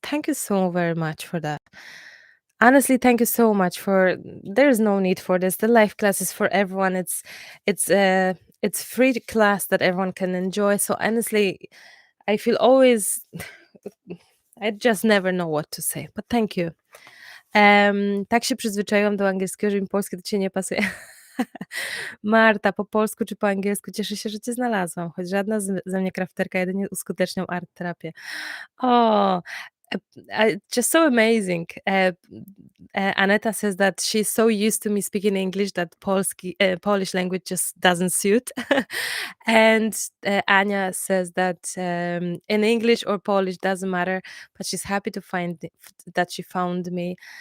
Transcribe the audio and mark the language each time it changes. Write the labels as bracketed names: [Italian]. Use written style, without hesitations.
[English] Thank you so very much for that. Honestly, thank you so much for. There's no need for this. The live class is for everyone. It's free class that everyone can enjoy. So honestly, I feel always I just never know what to say. But thank you. [Polish] Tak się przyzwyczaiłam do angielskiego, że mi polskie do ciebie nie pasuje. Marta, po polsku czy po angielsku? Cieszę się, że cię znalazłam, choć żadna ze mnie crafterka, jedynie uskutecznią art terapię. O, [English] just so amazing. Aneta says that she's so used to me speaking English that Polish language just doesn't suit. And Anya says that in English or Polish doesn't matter, but she's happy to that she found me.